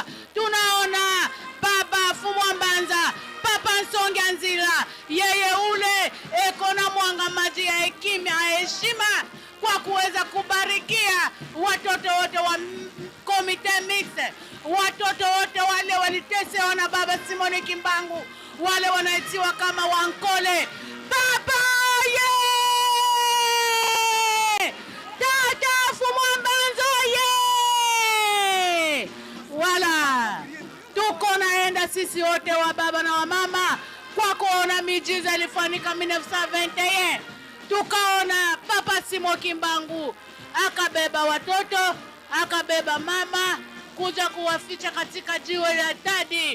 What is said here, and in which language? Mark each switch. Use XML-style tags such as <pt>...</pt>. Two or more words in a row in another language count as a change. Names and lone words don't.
<sw>Tunaona baba Fumwambanza, Papa Nsonganzila, yeye ule eko na mwanga maji ya hekima ya heshima kwa kuweza kubarikia watoto wote wa</sw> <fr>komite mixte,</fr> <sw>watoto wote wale walitesewa na baba Simoni Kimbangu, wale wanaitiwa kama wankole. Papa ye! Tata Fumwambanza ye! Wala tuko naenda sisi wote wa baba na wa mama kwa kuona miujiza ilifanyika 1921. Tukaona Papa Simo Kimbangu akabeba watoto, akabeba mama kuja kuwaficha katika jiwe la Tadi.</sw>